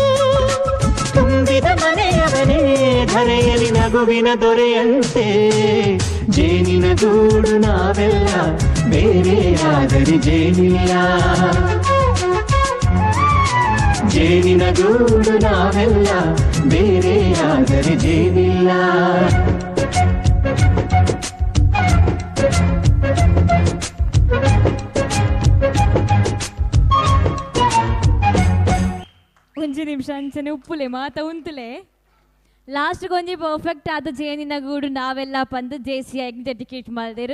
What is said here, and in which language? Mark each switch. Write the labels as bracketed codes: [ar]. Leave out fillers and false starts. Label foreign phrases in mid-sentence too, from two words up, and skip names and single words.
[kn] ತುಂಬಿದ ಮನೆಯವನೇ ಧರೆಯಲ್ಲಿ ನಗುವಿನ ದೊರೆಯಂತೆ. ಜೇನಿನ ಗೂಡು ನಾವೆಲ್ಲ ಬೇರೆಯಾದರೆ ಜೇನಿಲ್ಲ. ಜೇನಿನ ಗೂಡು ನಾವೆಲ್ಲ ಬೇರೆಯಾದರೆ ಜೇನಿಲ್ಲ. [tcy] ಒಂಜಿ ನಿಮಿಷ ಅಂಚನೆ ಉಪ್ಪುಲೆ ಮಾತ ಉಂತುಲೆ ಲಾಸ್ಟ್ಗೆ ಒಂಜಿ ಪರ್ಫೆಕ್ಟ್ ಆದ [kn] ಜೇನಿನ ಗೂಡು ನಾವೆಲ್ಲ [tcy] ಪಂದು JCI ಡೆಡಿಕೇಟ್ ಮಾಡಿದೇರು.